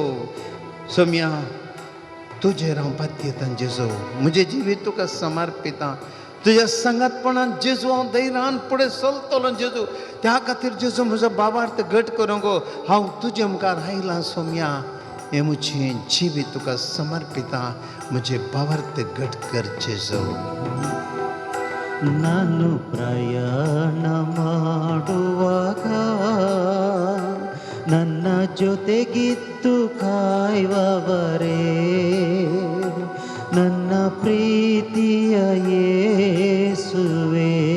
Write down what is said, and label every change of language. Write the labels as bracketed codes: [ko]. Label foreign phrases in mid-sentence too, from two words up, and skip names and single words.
[kok] सौम्या तुझे रावपाक दिता जेजू, म्हजें जिवीत तुका समर्पिता. तुज्या संगतपणान जेजू हांव धैर्यान फुडें चलतलो जेजू. त्या खातीर जेजू म्हजो बाबार्थ घट करूं गो. हांव तुजे मुखार आयलां सौम्या. हें म्हजें जिवीत तुका समर्पिता. म्हजें बाबार्थ घट कर जेजू. [kn] ನಾನು ಪ್ರಯಾಣ ಮಾಡುವಾಗ ನನ್ನ ಜೊತೆಗಿದ್ದು ಕಾಯುವವರೇ, ನನ್ನ ಪ್ರೀತಿಯ ಯೇಸುವೇ.